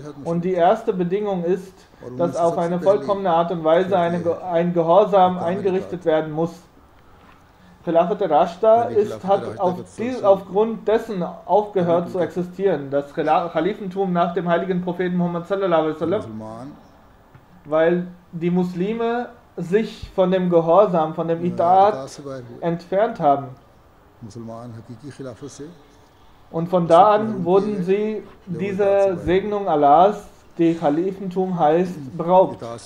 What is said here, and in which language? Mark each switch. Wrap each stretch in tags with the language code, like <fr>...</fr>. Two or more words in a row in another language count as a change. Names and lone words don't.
<de>Und die erste Bedingung ist, dass auf eine vollkommene Art und Weise ein Gehorsam eingerichtet werden muss.</de> <ur>خلافت راشدہ</ur> <de>hat aufgrund dessen aufgehört zu existieren, das Khalifentum nach dem heiligen Propheten Muhammad</de> <ar>صلى الله عليه وسلم,</ar> <de>weil die Muslime sich von dem Gehorsam, von dem Ita'at entfernt haben. Und von da an wurden sie dieser Segnung Allahs, die Khalifentum heißt, beraubt.</de>